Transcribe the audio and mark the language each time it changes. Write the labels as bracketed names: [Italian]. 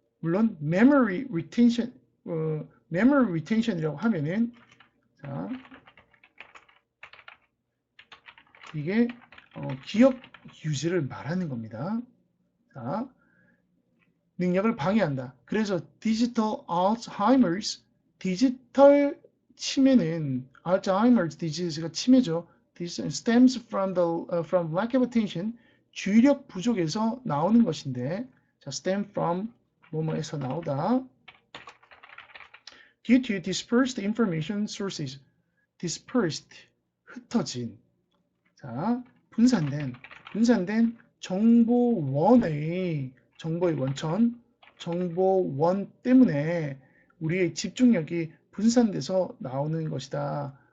[Korean] 물론 memory retention이라고 하면은 자, 이게 기억 유지를 말하는 겁니다. 자, 능력을 방해한다. 그래서 디지털 치매는 Alzheimer's disease가 치매죠. [English] This stems from lack of attention, [Korean] 주의력 부족에서 나오는 것인데, 자, stem from 뭐뭐에서 나오다. [English] Due to dispersed information sources, [Korean] dispersed 흩어진, 자, 분산된 정보의 원천, 정보원 때문에 우리의 집중력이 분산돼서 나오는 것이다.